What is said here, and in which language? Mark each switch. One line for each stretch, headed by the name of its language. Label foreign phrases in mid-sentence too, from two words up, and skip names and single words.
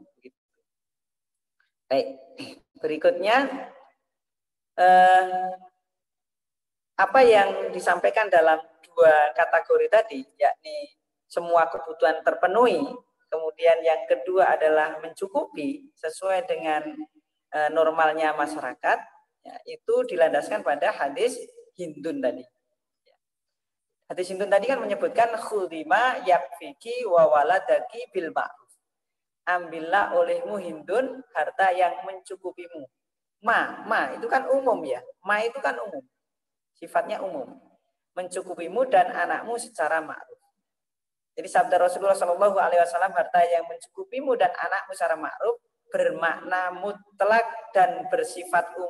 Indonesian: Baik, berikutnya apa yang disampaikan dalam dua kategori tadi, yakni semua kebutuhan terpenuhi, kemudian yang kedua adalah mencukupi sesuai dengan normalnya masyarakat, ya, itu dilandaskan pada hadis Hindun tadi. Hadis Hindun tadi kan menyebutkan
Arabic: خذي ما يكفيك وولدك بالمعروف.
Indonesian: Ambillah olehmu Hindun harta yang mencukupimu. Ma itu kan umum, ya. Ma itu kan umum. Sifatnya umum. Mencukupimu dan anakmu secara ma'ruf. Jadi sabda Rasulullah
Arabic: صلى الله عليه وسلم,
Indonesian: harta yang mencukupimu dan anakmu secara ma'ruf bermakna mutlak dan bersifat umum.